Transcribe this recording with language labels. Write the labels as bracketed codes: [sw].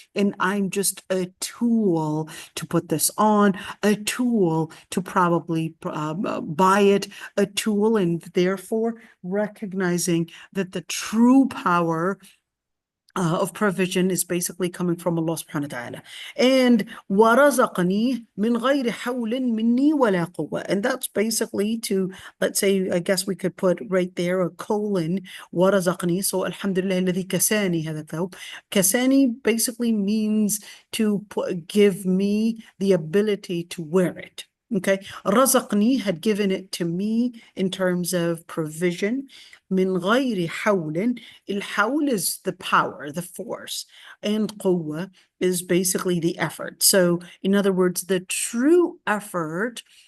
[en] And I'm just a tool to put this on, a tool to probably buy it, a tool, and therefore recognizing that the true power of provision is basically coming from Allah subhanahu wa ta'ala. [ar] And وَرَزَقَنِي مِنْ غَيْرِ حَوْلٍ مِنِّي وَلَا قُوَّةٍ. [en] And that's basically to, let's say, I guess we could put right there a colon, [ar] وَرَزَقَنِي. So alhamdulillah الذي كساني هذا الثوب. [en] Kasani basically means to give me the ability to wear it. Okay, razaqni had given it to me in terms of provision. [ar] Min غير حول. [en] الحول is the power, the force, and قوة is basically the effort. So in other words, the true effort